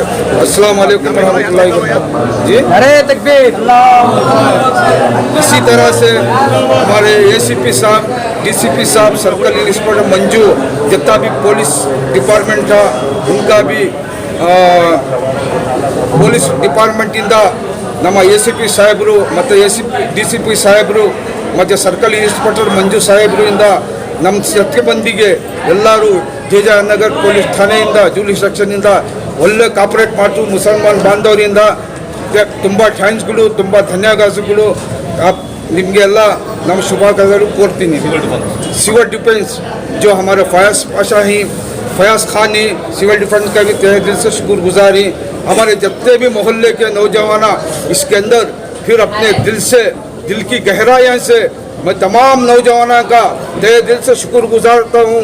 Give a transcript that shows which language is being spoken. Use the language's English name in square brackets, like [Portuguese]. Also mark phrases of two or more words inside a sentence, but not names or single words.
[Arabic] السلام عليكم رحمة الله و بركاته. [Hindi] जी अरे तकबीर। इसी तरह से हमारे एसीपी साहब, डीसीपी साहब, [English] circle inspector [Hindi] मंजू, जितना भी [English] police department [Hindi] था उनका भी [English] police department [Kannada] ಇಂದ ನಮ್ಮ ಎಸಿಪಿ ಸಾಹೇಬರು ಮತ್ತು ಡಿಸಿಪಿ ಸಾಹೇಬರು ಮತ್ತು [English] circle inspector [Kannada] ಮಂಜು ಸಾಹೇಬರು ಇಂದ ನಮ್ಮ ಸತ್ಯಬಂದಿಗೆ ಎಲ್ಲರೂ ಜೆಜೆ ನಗರ ಪೊಲೀಸ್ ಠಾಣೆಯಿಂದ ಜೂಲಿಸ್ ಸೆಕ್ಷನ್ನಿಂದ ಒಳ್ಳೆ ಕಾಪರೇಟ್ ಮಾಡ್ತು ಮುಸಲ್ಮಾನ್ ಬಾಂಧವರಿಂದ ತುಂಬ ಥ್ಯಾಂಕ್ಸ್ಗಳು, ತುಂಬ ಧನ್ಯವಾದಗಳು. ನಿಮಗೆಲ್ಲ ನಮ್ಮ ಶುಭಾಕಾಂಕ್ಷೆಗಳು ಕೋರ್ತೀನಿ. [English] civil defense [Hindi] जो हमारे फयाज खान ही [English] civil defense [Hindi] का भी तहे दिल से शुक्रगुजार हैं। हमारे जितने भी मोहल्ले के नौजवान इसके अंदर फिर अपने दिल की गहराइयों से मैं तमाम नौजवानों का तहे दिल से शुक्रगुजारता हूँ।